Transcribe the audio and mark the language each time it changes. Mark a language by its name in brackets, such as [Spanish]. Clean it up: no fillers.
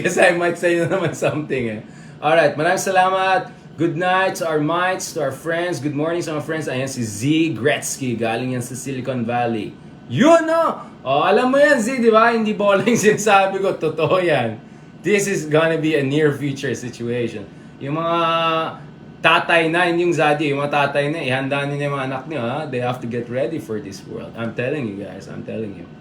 [Filipino] Kasi [English] I might say [Filipino] na naman something eh. Alright, maraming salamat. [English] Good night to our mates, to our friends. Good morning [Filipino] sa mga friends. Ayan si Z Gretzky. Galing yan sa Silicon Valley. Yun no! Oh, alam mo yan Z, di ba? Hindi bola yung sinasabi ko. Totoo yan. [English] This is gonna be a near future situation. [Filipino] Yung mga tatay na, hindi yung Zaddy, yung mga tatay na, ihanda nyo na yung mga anak nyo, ha? [English] They have to get ready for this world. I'm telling you guys, I'm telling you.